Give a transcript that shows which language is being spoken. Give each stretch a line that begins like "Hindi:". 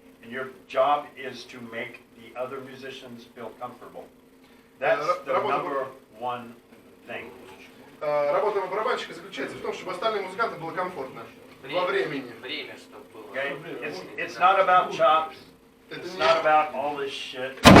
English: And your job is to make the other musicians feel comfortable. That's the number one thing.
Russian: Работа барабанщика заключается в том, чтобы остальным музыкантам было комфортно во времени. Время, чтобы было.
English: Okay? It's not about chops. It's not about all this shit.